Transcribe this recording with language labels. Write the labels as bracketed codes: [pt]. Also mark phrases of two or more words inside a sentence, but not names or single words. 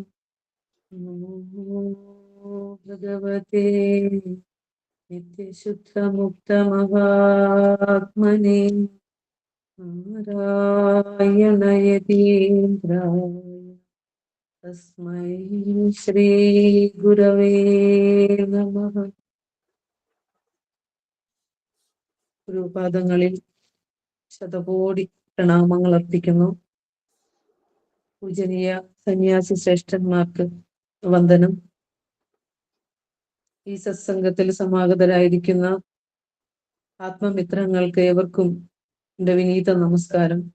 [sa] नमो भगवते नित्यशुद्धमुक्तमहात्मने नारायणयतीन्द्राय तस्मै श्री गुरवे नमः. [ml] ഗുരുപാദങ്ങളിൽ ശതകോടി പ്രണാമങ്ങൾ അർപ്പിക്കുന്നു. പൂജനീയ സന്യാസി ശ്രേഷ്ഠന്മാർക്ക് വന്ദനം. ഈ സത്സംഗത്തിൽ സമാഗതരായിരിക്കുന്ന ആത്മമിത്രങ്ങൾക്ക് ഏവർക്കും എൻ്റെ വിനീത നമസ്കാരം.